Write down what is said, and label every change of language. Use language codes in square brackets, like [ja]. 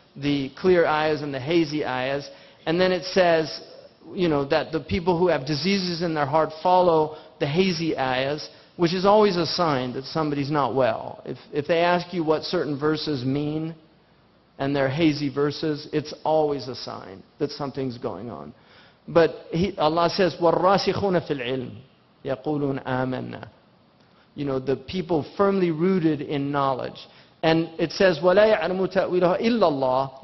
[en] The clear ayahs and the hazy ayahs. And then it says, you know, that the people who have diseases in their heart follow the hazy ayahs, which is always a sign that somebody's not well. If they ask you what certain verses mean, and they're hazy verses, it's always a sign that something's going on. But Allah says, [ar] وَالرَّاسِخُونَ فِي الْعِلْمِ يَقُولُونَ آمَنَّا. [en] You know, the people firmly rooted in knowledge. And it says, [ar] وَلَا يَعْلَمُ تَأْوِيلَهَا إِلَّا اللَّهِ.